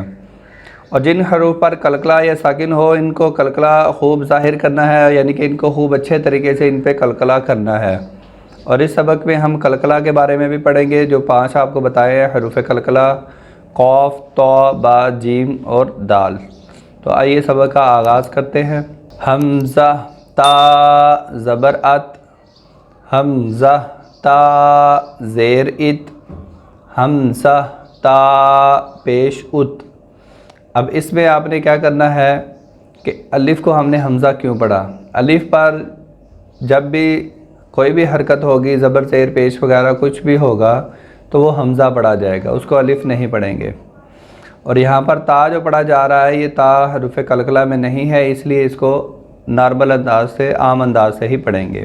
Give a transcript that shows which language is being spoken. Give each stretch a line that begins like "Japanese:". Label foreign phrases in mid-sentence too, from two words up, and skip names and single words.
Urdu: اور جن حروف پر قلقلہ یا ساکن ہو ان کو قلقلہ خوب ظاہر کرنا ہے، یعنی کہ ان کو خوب اچھے طریقے سے ان پہ قلقلہ کرنا ہے۔ اور اس سبق میں ہم قلقلہ کے بارے میں بھی پڑھیں گے، جو 5 آپ کو بتائے ہیں حروف قلقلہ: قوف، تو، با، جیم اور دال۔ تو آئیے سبق کا آغاز کرتے ہیں۔ حمزہ تا زبر ات، حمزہ تا زیر ات، حمزہ تا پیش ات۔ اب اس میں آپ نے کیا کرنا ہے کہ الف کو ہم نے حمزہ کیوں پڑھا؟ الف پر جب بھی کوئی بھی حرکت ہوگی، زبر زیر پیش وغیرہ کچھ بھی ہوگا تو وہ حمزہ پڑھا جائے گا، اس کو الف نہیں پڑھیں گے۔ اور یہاں پر تا جو پڑھا جا رہا ہے یہ تا حروف قلقلہ میں نہیں ہے، اس لیے اس کو نارمل انداز سے، عام انداز سے ہی پڑھیں گے۔